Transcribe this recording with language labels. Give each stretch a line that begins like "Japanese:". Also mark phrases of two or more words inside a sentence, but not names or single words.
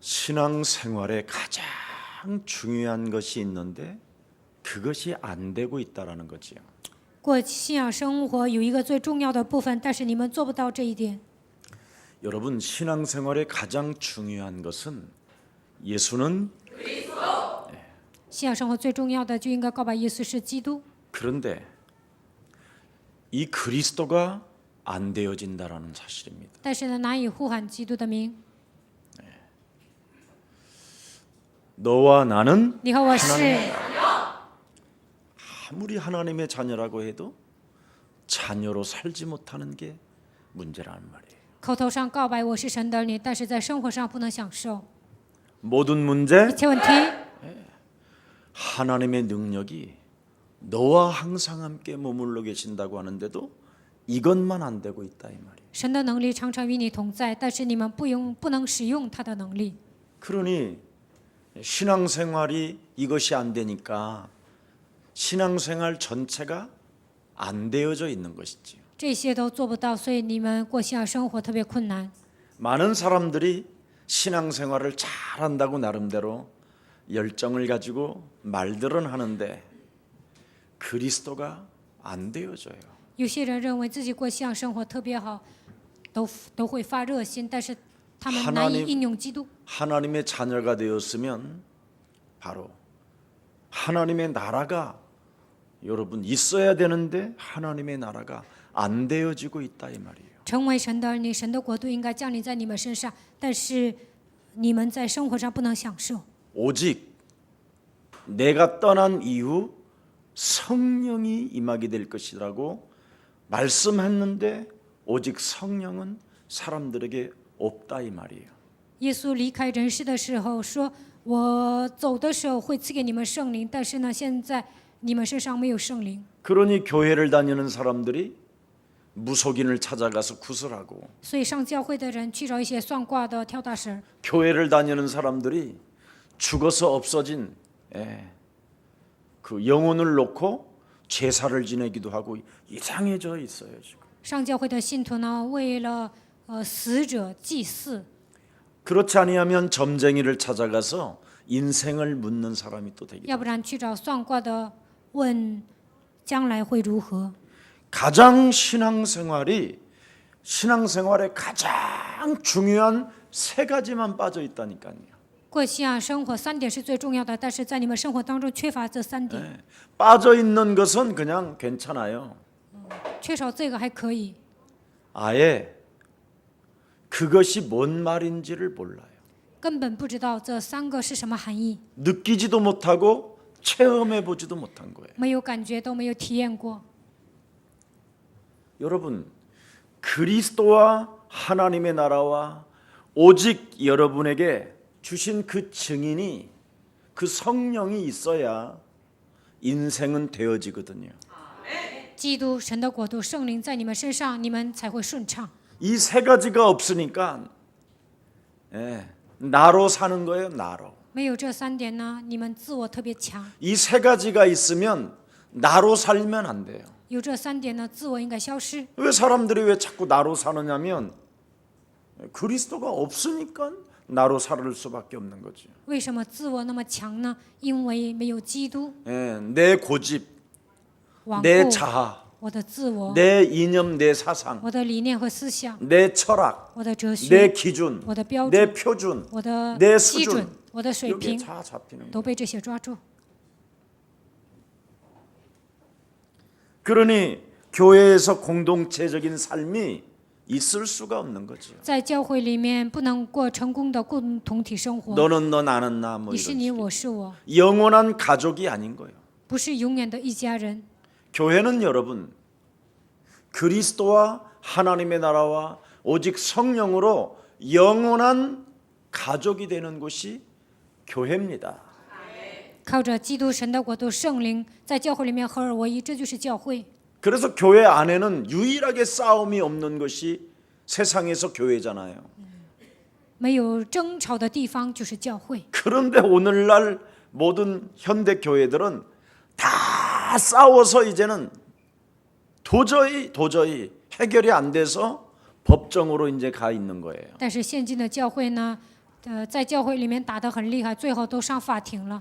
Korean: 신앙생활에 가장 중요한 것이 있는데 그것이 안 되고 있다라는 거지요.
Chinese: 过信仰生活有一个最重要的部分，但是你们做不到这一点。
Korean: 여러분, 신앙생활에 가장 중요한 것은 예수는
Chinese: 信仰生活最重要的就应该告白耶稣是基督，
Korean: 그런데 이 그리스도가 안 되어진다라는 사실입니다.
Chinese: 但是呢，难以呼喊基督的名。
Korean: 너와 나는
Chinese: 你和我是，
Korean: 아무리 하나님의 자녀라고 해도 자녀로 살지 못하는 게 문제라는 말이에요.
Chinese: 口头上告白我是神的儿女，但是在生活上不能享受。
Korean: 모든 문제
Chinese: 一切问题，
Korean: 하나님의 능력이 너와 항상 함께 머물러 계신다고 하는데도 이것만 안 되고 있다 이 말이에요.
Chinese: 神的能力常常与你同在，但是你们不能使用他的能力。
Korean: 그러니 신앙생활이 이것이 안 되니까 신앙생활 전체가 안 되어져 있는 것이지요.
Chinese: 这些都做不到，所以你们过信仰生活特别困难。
Korean: 많은 사람들이 신앙생활을 잘한다고 나름대로 열정을 가지고 말들은 하는데 그리스도가 안 되어져요.
Chinese: 有些人认为自己过信仰生活特别好，都会发热心，但是他们难以应用基督。
Korean: 하나님의 자녀가 되었으면 바로 하나님의 나라가 여러분 있어야 되는데 하나님의 나라가 안 되어지고 있다 이 말이에요.
Chinese: 成为神的儿女，神的国度应该降临在你们身上，但是你们在生活上不能享受。
Korean: 오직 내가 떠난 이후 성령이 임하게 될 것이라고 말씀했는데 오직 성령은 사람들에게 없다 이 말이에요.
Chinese: 耶稣离开人世的时候说：“我走的时候会赐给你们圣灵，但是呢，现在你们身上没有圣灵。
Korean: 그러니 교회를 다니는 사람들이 무속인을 찾아가서 구슬하고
Chinese: 所以上教会的人去找一些算卦的跳大神，
Korean: 교회를 다니는 사람들이 죽어서 없어진 그 영혼을 놓고 제사를 지내기도 하고 이상해져 있어요 지금.
Chinese: 上教会的信徒呢，为了死者祭祀。
Korean: 그렇지 아니하면 점쟁이를 찾아가서 인생을 묻는 사람이 또 되기도
Chinese: 要不然去找算卦的问将来会如何。
Korean: 가장 신앙생활에 가장 중요한 세 가지만 빠져 있다니까요.
Chinese: 过信仰生活3点是最重要的，但是在你们生活当中缺乏这3点，
Korean: 빠져 있는 것은 그냥 괜찮아요.
Chinese: 缺少这个还可以，
Korean: 아예 그것이 뭔 말인지를 몰라요.
Chinese: 根本不知道这3个是什么含义，
Korean: 느끼지도 못하고 체험해 보지도 못한 거예요.
Chinese: 没有感觉，都没有体验过。
Korean: 여러분, 그리스도와 하나님의 나라와 오직 여러분에게 주신 그 증인이 그 성령이 있어야 인생은 되어지거든요.
Chinese: 基督、神的国度、圣灵在你们身上，你们才会顺畅。
Korean: 이 세 가지가 없으니까 나로 사는 거예요, 나로.
Chinese: 没有这3点呢，你们自我特别强；
Korean: 이 세 가지가 있으면 나로 살면 안 돼요.
Chinese: 有这3点呢，自我应该消失。
Korean: 왜 사람들이 왜 자꾸 나로 사느냐면 그리스도가 없으니까 나로 살 수밖에 없는 거죠.
Chinese: 为什么自我那么强呢？因为没有基督，
Korean: 내 고집,
Chinese: 顽
Korean: 내
Chinese: 固
Korean: 자아,
Chinese: 我的自我，
Korean: 내 이념, 내 사상,
Chinese: 我的理念和思想，
Korean: 내 철학,
Chinese: 我的哲
Korean: 내
Chinese: 学，
Korean: 기준,
Chinese: 我的标
Korean: 내
Chinese: 准，
Korean: 표준,
Chinese: 我的
Korean: 내
Chinese: 基准
Korean: 수준 ，
Chinese: 我的水
Korean: 여기에
Chinese: 平，
Korean: 다 잡히는 거예요.
Chinese: 都被这些抓住。
Korean: 그러니 교회에서 공동체적인 삶이 있을 수가 없는 거죠.
Chinese: 在教会里面不能过成功的共同体生活，
Korean: 너는 너 나는 나 뭐
Chinese: 你是
Korean: 이런
Chinese: 你，
Korean: 식의
Chinese: 我是我，
Korean: 영원한 가족이 아닌 거예요.
Chinese: 不是永远的一家人。
Korean: 교회는 여러분 그리스도와 하나님의 나라와 오직 성령으로 영원한 가족이 되는 곳이 교회입니다.
Chinese: 靠着基督、神的国度、圣灵，在教会里面合而为一，这就是教会。
Korean: 그래서 교회 안에는 유일하게 싸움이 없는 것이 세상에서 교회잖아요.
Chinese: 没有争吵的地方就是教会。
Korean: 그런데 오늘날 모든 현대 교회들은 다 싸워서 이제는 도저히 해결이 안 돼서 법정으로 이제 가 있는 거예요.
Chinese: 但是现今的教会呢， 在教会里面打得很厉害，最后都上法庭了。